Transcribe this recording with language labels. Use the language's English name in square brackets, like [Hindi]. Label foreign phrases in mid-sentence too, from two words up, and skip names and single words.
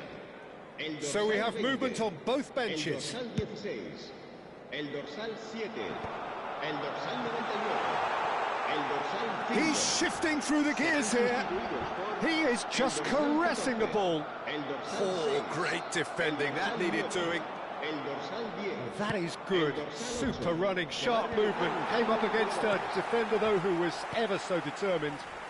[English] So we have movement on both benches. [Catalan] El dorsal 16, el dorsal 7, el dorsal 99, el dorsal 5. [English] He's shifting through the gears here. He is just caressing the ball. Oh, great defending. That needed doing. That is good. Super running, sharp movement. Came up against a defender, though, who was ever so determined.